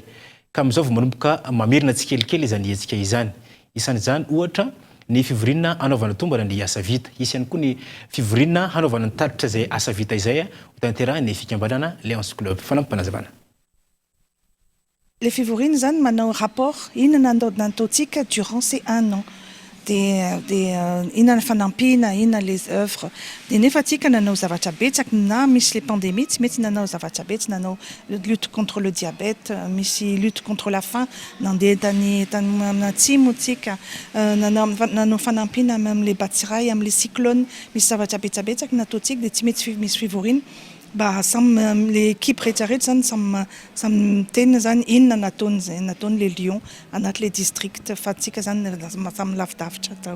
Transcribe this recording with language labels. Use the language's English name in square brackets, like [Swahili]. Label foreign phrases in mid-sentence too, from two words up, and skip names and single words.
[Malagasy] Ka amin'izao vao manomboka mamerina tsikelikely izany hetsika izany. Isan'izany ohatra ny fivorina hanaovana tombana ny asa vita. Isy ihany koa ny fivorina hanaovana ny taritra izay asa vita izay ho tanterahany fikambanana Lions Club. Fanampanazavana. Les fivorines zany manao rapport inona nataontsika [French] durant ces [Malagasy] 1 an dia inona fanampina inona [French] les œuvres [Malagasy] dia nefa tsika nanao zavatra betsaka na misy [French] les pandémies [Malagasy] tsy mety nanao zavatra betsaka nanao [French] lutte contre le diabète [Malagasy] misy [French] lutte contre la faim [Malagasy] nandeha tany atsimo tsika nanao fanampina amin'ny batsiray amin'ny cyclone misy zavatra betsabetsaka nataontsika dia tsy mety misy fivorina ba samy l'équipe rehetrarehetra zany samy tena zany inona nataony le Lions anaty le district fa tsika zany samy lavidavitra tao.